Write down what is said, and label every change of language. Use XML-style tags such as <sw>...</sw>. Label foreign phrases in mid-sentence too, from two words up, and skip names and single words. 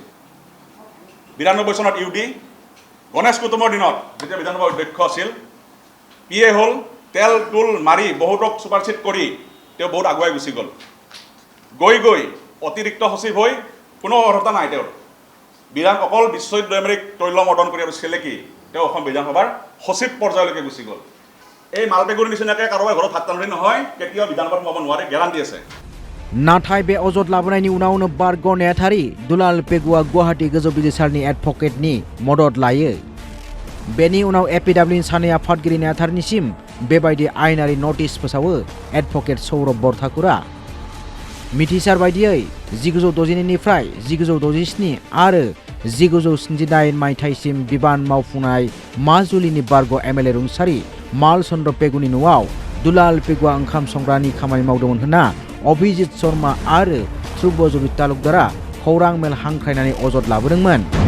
<as>92 চনত ইউডি গণেশ কুটুমৰ দিনত যেতিয়া বিধানসভাৰ অধ্যক্ষ আছিল পিএ হ'ল তেল টুল মাৰি বহুতক সুপাৰচিট কৰি তেওঁ বহুত আগুৱাই গুচি গ'ল। গৈ অতিৰিক্ত সচিব হৈ কোনো অৰ্হতা নাই তেওঁৰ। অকল বিশ্বজিৎ দৈমাৰীক তৈল মৰ্দন কৰি আৰু চেলেকি তেওঁ অসম বিধানসভাৰ সচিব পৰ্যায়লৈকে গুচি গ'ল। এই মালপেগুৰ নিচিনাকৈ কাৰোবাৰ ঘৰত ভাত ৰান্ধনি নহয় কেতিয়াও বিধানসভাত সোমাব নোৱাৰে, গেৰাণ্টি আছে।</as> <brx>नाथाय बे अजद लाबोनायनि उनावनो बारग' नेहाथारि दुलाल पेगुआ गुवाहाटी गोजौ बिजिरसालिनि एडभकेटनि मदद लायो। बेनि उनाव APWनि सानै आफादगिरि नेहाथारिनिसिम बेबायदि आयेनारि नटिस फोसावो एडभकेट सौरभ बरठाकुरा। मिथिसार बायदियै 1962 निफ्राय 1967 आरो 1978 मायथाइसिम बिबान मावफुंनाय माजुलिनि बारग' MLA रुंसारि माल चन्द्र पेगुनि न'आव दुलाल पेगुआ ओंखाम संग्रानि खामानि मावदोंमोन होनना अभिजित शर्मा आरो ध्रुबज्योति तालुकदारा खौरां मेल हांख्रायनानै अजद लाबोदोंमोन।</brx>